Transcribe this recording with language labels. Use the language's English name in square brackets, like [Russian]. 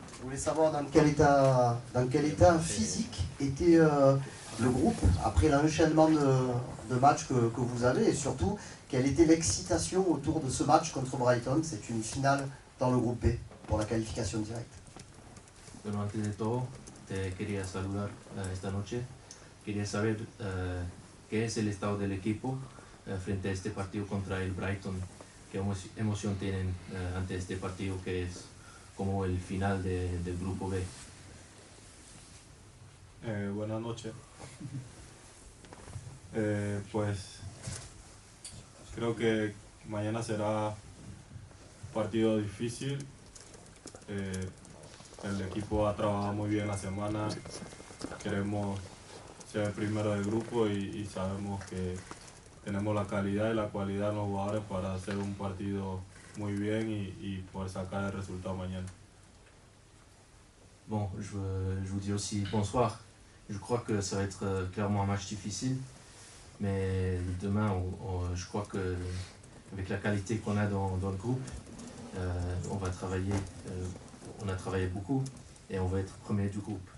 [French] Je voulais savoir dans quel état physique était le groupe après l'enchaînement de matchs que vous avez et surtout, quelle était l'excitation autour de ce match contre Brighton. C'est une finale dans le groupe B pour la qualification directe. [Spanish] Bueno, antes de todo, te quería saludar esta noche. Quería saber qué es el estado del equipo frente a este partido contra el Brighton. ¿Qué emoción tienen ante este partido que es como el final del grupo B? Buenas noches. Pues creo que mañana será un partido difícil. El equipo ha trabajado muy bien la semana. Queremos ser el primero del grupo y sabemos que tenemos la calidad y la cualidad en los jugadores para hacer un partido muy bien y poder sacar el resultado mañana. [French] Bon, je vous dis aussi bonsoir. Je crois que ça va être clairement un match difficile, mais demain, je crois que avec la qualité qu'on a dans le groupe, on va travailler, on a travaillé beaucoup et on va être premier du groupe.